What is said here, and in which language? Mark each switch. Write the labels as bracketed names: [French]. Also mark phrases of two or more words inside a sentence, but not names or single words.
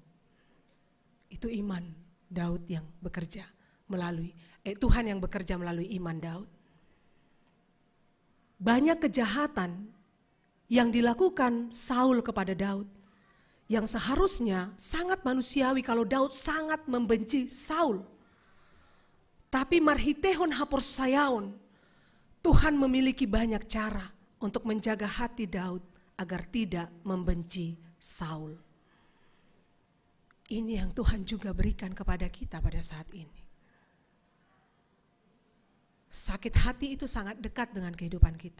[Indonesian] Itu iman Daud yang bekerja melalui, Tuhan yang bekerja melalui iman Daud. Banyak kejahatan yang dilakukan Saul kepada Daud, yang seharusnya sangat manusiawi kalau Daud sangat membenci Saul. Tapi [Batak Simalungun] marhitehon hapor sayaon, [Indonesian] Tuhan memiliki banyak cara untuk menjaga hati Daud agar tidak membenci Saul. Ini yang Tuhan juga berikan kepada kita pada saat ini. Sakit hati itu sangat dekat dengan kehidupan kita.